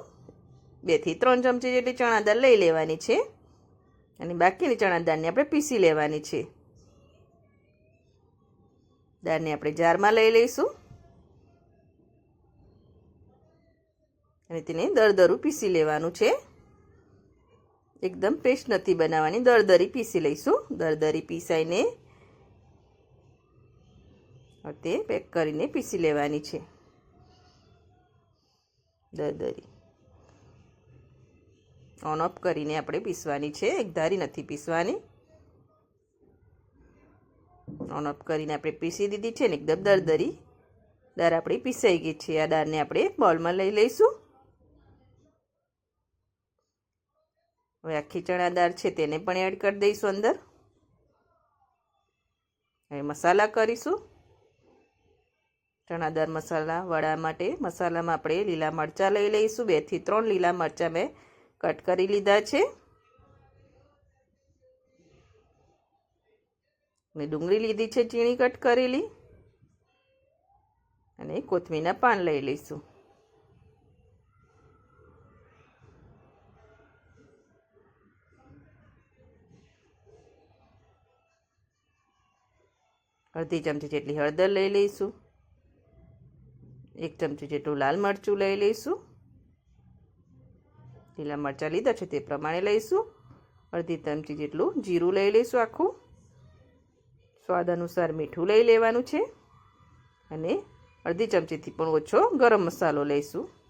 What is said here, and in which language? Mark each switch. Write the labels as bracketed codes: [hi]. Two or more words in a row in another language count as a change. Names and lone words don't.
[gu] 2 થી 3 ચમચી જેટલી ચણા દાળ લઈ લેવાની છે અને બાકીની ચણા દાળને આપણે પીસી લેવાની છે। દાળને આપણે જારમાં લઈ લઈશું અને તેને દરદરું પીસી લેવાનું છે। એકદમ પેસ્ટ નહીં બનાવાની, દરદરી પીસી લઈશું। દરદરી પીસાઈને તે પેક કરીને પીસી લેવાની છે। દરદરી ઑન ઑફ કરીને આપણે પીસવાની છે, એક ધારી નહીં પીસવાની। ઑન ઑફ કરીને આપણે પીસી દીધી છે ને એકદમ દરદરી દાળ આપણી પીસાઈ ગઈ છે। આ દાળને આપણે બાઉલમાં લઈ લઈશું। હવે આખી ચણા દાળ છે તેને પણ એડ કરી દઈશું અંદર। હવે મસાલા કરીશું। ચણા દાળ મસાલા વડા માટે મસાલામાં આપણે લીલા મરચાં લઈ લઈશું। 2 થી 3 લીલા મરચાં મેં કટ કરી લીધા છે અને ડુંગળી લીધી છે ઝીણી કટ કરેલી અને કોથમીરના પાન લઈ લઈશું। અર્ધી ચમચી જેટલી હળદર લઈ લઈશું। 1 ચમચી જેટલું લાલ મરચું લઈ લઈશું। લીલા મરચાં લીધા છે તે પ્રમાણે લઈશું। અર્ધી ચમચી જેટલું જીરું લઈ લઈશું આખું। સ્વાદ અનુસાર મીઠું લઈ લેવાનું છે અને अर्धी ચમચીથી પણ ઓછો ગરમ મસાલો લઈશું।